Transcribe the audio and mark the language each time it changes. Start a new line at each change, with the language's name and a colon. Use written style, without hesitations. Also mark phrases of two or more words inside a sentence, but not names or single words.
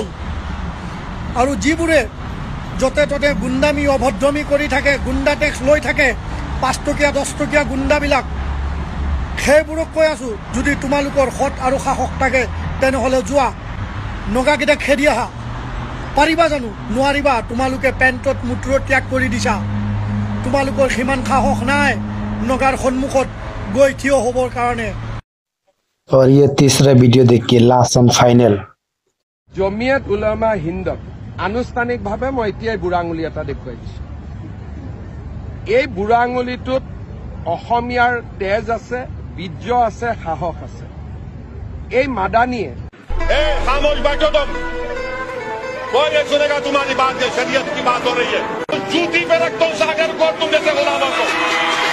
Assamese: আৰু যিবোৰে য'তে ত'তে গুণ্ডামি অভদ্ৰমি কৰি থাকে, গুণ্ডা টেক্স লৈ থাকে, 5 টকীয়া 10 টকীয়া গুণ্ডাবিলাক, সেইবোৰক কৈ আছোঁ যদি তোমালোকৰ সৎ আৰু সাহস থাকে তেনেহ'লে যোৱা নগাকেইটা খেদি আহা। পাৰিবা জানো? নোৱাৰিবা। তোমালোকে পেণ্টত মূত্ৰ ত্যাগ কৰি দিছা। তোমালোকৰ সিমান সাহস নাই নগাৰ সন্মুখত গৈ থিয় হ'বৰ কাৰণে।
Hindi: और ये तीसरा वीडियो देखिए,
English: last and final.
Assamese: জমিয়ত উলামা হিন্দক আনুষ্ঠানিকভাৱে মই এতিয়াই বুঢ়া আঙুলি এটা দেখুৱাই দিছো। এই বুঢ়া আঙুলিটোত অসমীয়াৰ তেজ আছে, বীৰ্য আছে, সাহস আছে। এই মাদানীয়ে
Hindi: खामोश बैठो तुम, कोई नहीं सुनेगा तुम्हारी बात। शरीयत की बात हो रही है, जूती पे रख दो सागर को, तुम जैसे गुलामों को।